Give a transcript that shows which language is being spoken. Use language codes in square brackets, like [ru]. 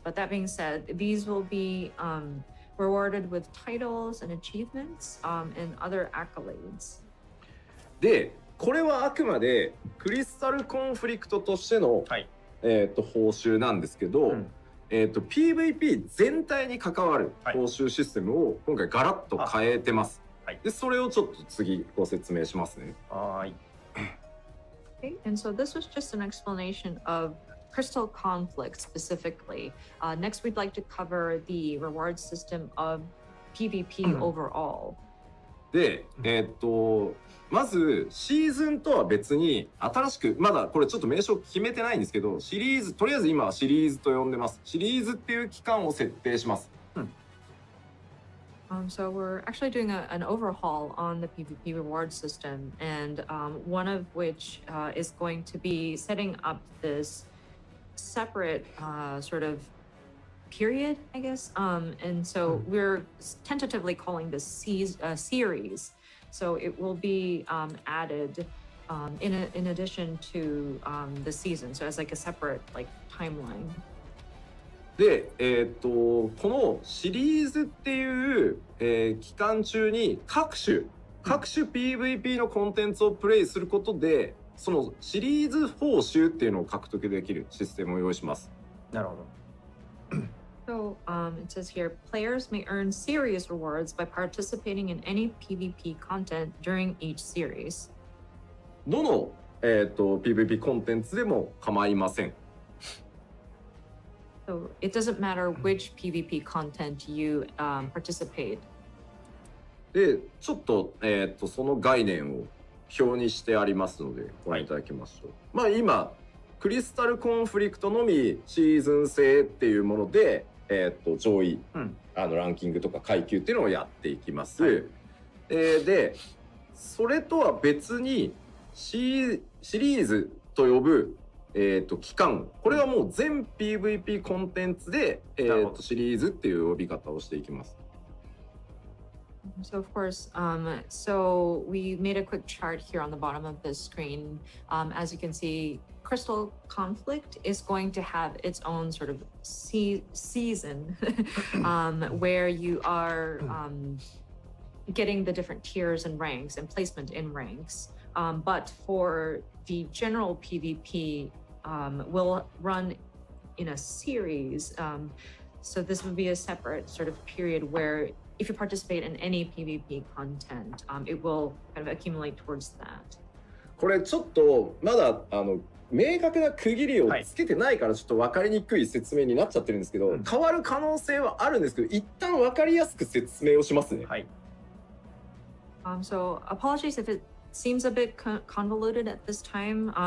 [en] But that being said, these will be rewarded with titles and achievements and other accolades. [ja] でこれはあくまでクリスタルコンフリクトとしての、はい、報酬なんですけど、PVP 全体に関わる報酬システムを今回ガラッと変えてます。はい、でそれをちょっと次ご説明しますね。はい。 [en] Okay, and so this was just an explanation of Crystal Conflict specifically. Next, we'd like to cover the reward system of PvP overall. [ja] で、まずシーズンとは別に新しく、まだこれちょっと名称決めてないんですけど、シリーズ、とりあえず今はシリーズと呼んでます。シリーズっていう期間を設定します。 [en] So we're actually doing an overhaul on the PvP reward system, and one of which is going to be setting up this separate sort of period, I guess. And so we're tentatively calling this series. So it will be added in addition to the season. So as like a separate like timeline. [ja] で、このシリーズっていう、期間中に各種 PVP のコンテンツをプレイすることで、そのシリーズ報酬っていうのを獲得できるシステムを用意します。なるほど。 [en] So it says here, players may earn series rewards by participating in any PvP content during each series. [ja] どの、PVP コンテンツでも構いません。 [en] So it doesn't matter which PvP content you participate. [ja] で、ちょっと、その概念を表にしてありますのでご覧いただきましょう。まあ今クリスタルコンフリクトのみシーズン制っていうもので、上位、ランキングとか階級っていうのをやっていきます。でそれとは別にシリーズと呼ぶ、期間、これはもう全 PVP コンテンツで、シリーズっていう呼び方をしていきます。 [en] So of course, so we made a quick chart here on the bottom of the screen. As you can see, Crystal Conflict is going to have its own sort of season where you are getting the different tiers and ranks and placement in ranks. But for the general PvP, will run in a series. So this would be a separate sort of period where if you participate in any PvP content, it will kind of accumulate towards that. [ja] これちょっとまだ明確な区切りをつけてないからちょっと分かりにくい説明になっちゃってるんですけど、変わる可能性はあるんですけど、一旦分かりやすく説明をしますね。はい。 [en] So apologies if it seems a bit convoluted at this time.